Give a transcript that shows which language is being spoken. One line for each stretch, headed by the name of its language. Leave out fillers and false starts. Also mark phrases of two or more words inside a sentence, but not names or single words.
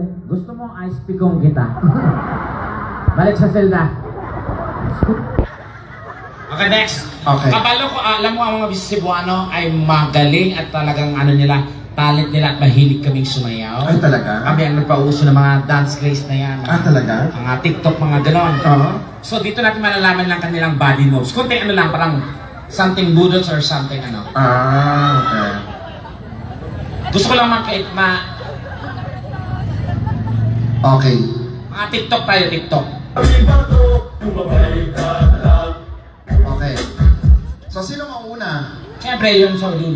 Filipino: Gusto mo ice pigong kita? Balik sa selda. Okay, next. Okay.
Cebuano: Kabalo ko,
Filipino: alam mo ang mga Cebuano ay magaling at talagang ano nila, talent nila at mahilig kaming sumayaw. Ay, talaga? Kami ang nagpauso ng mga dance craze na yan. Talaga? Mga TikTok, mga ganon. Oo. So dito natin malalaman lang kanilang body moves. Kunti ano lang, parang something budots
English: or something
Filipino: ano. Okay. Gusto ko lang Okay. mga TikTok tayo, TikTok. Okay. So, sino mauna? Siyempre yun sa dulo.